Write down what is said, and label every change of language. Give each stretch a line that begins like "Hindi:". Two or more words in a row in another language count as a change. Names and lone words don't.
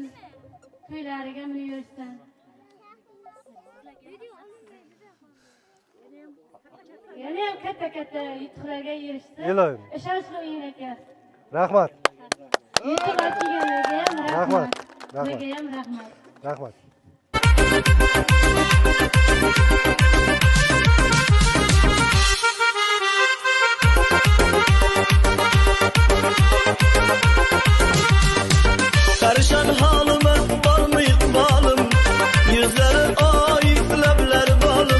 Uzbek: To'ylariga minib yurishsin. Yana ham katta yutuqlarga erishsin. Iloyim. Ishonchli o'yin ekan. Rahmat. Yutuqlar kelganiga ham rahmat. Rahmat. Sizga ham rahmat. Rahmat.
Turkish: Perişan halime var mı ikbalım? Yüzleri ayıp, lebleri balım.